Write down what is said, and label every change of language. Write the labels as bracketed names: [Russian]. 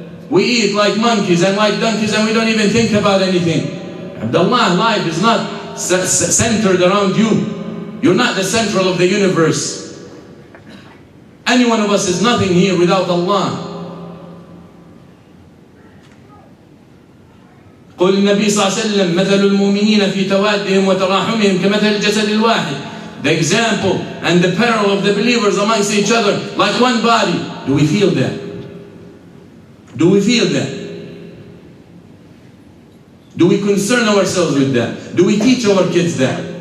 [English] We eat like monkeys and like donkeys and we don't even think about anything. Abdullah, life is not centered around you. You're not the central of the universe. Any one of us is nothing here without Allah. [Arabic] قل النبي صلى الله عليه وسلم مثل المؤمنين في توادهم وتراحمهم كمثل الجسد الواحد. [English] The example and the peril of the believers amongst each other like one body. Do we feel that? Do we feel that? Do we concern ourselves with that? Do we teach our kids that?